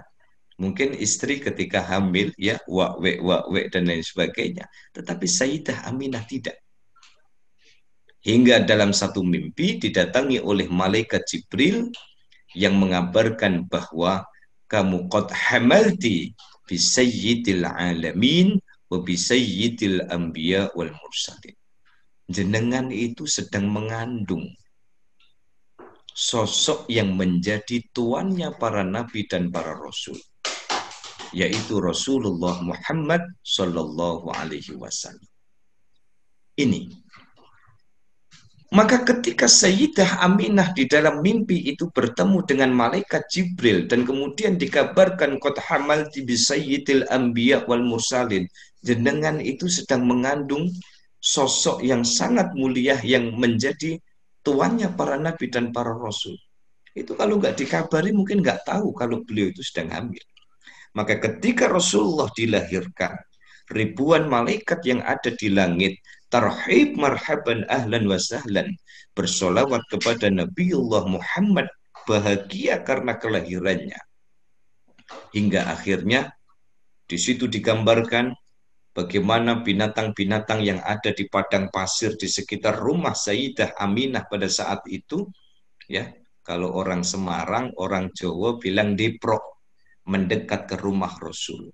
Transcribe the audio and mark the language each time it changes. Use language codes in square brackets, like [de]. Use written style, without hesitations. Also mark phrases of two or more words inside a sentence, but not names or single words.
[id] Mungkin istri ketika hamil, ya, wak-wek dan lain sebagainya. Tetapi Sayyidah Aminah tidak. Hingga dalam satu mimpi didatangi oleh malaikat Jibril yang mengabarkan bahwa kamu [ar] قد حملت بسيد العالمين وبسيد الأنبياء والمرسلين. [id] Jenengan itu sedang mengandung sosok yang menjadi tuannya para nabi dan para rasul, yaitu Rasulullah Muhammad [ar] صلى الله عليه وسلم. [id] Ini. Maka ketika Sayyidah Aminah di dalam mimpi itu bertemu dengan malaikat Jibril dan kemudian dikabarkan [ar] قد حملت بسيد الأنبياء والمرسلين, [id] jenengan itu sedang mengandung sosok yang sangat mulia yang menjadi tuannya para nabi dan para rasul. Itu kalau nggak dikabari mungkin nggak tahu kalau beliau itu sedang hamil. Maka ketika Rasulullah dilahirkan, ribuan malaikat yang ada di langit [ar] ترحيب مرحبا أهلا وسهلا, [id] bersolawat kepada Nabiullah Muhammad, bahagia karena kelahirannya. Hingga akhirnya di situ digambarkan bagaimana binatang-binatang yang ada di padang pasir di sekitar rumah Sayyidah Aminah pada saat itu, ya, kalau orang Semarang, orang Jawa bilang diprok, mendekat ke rumah Rasul.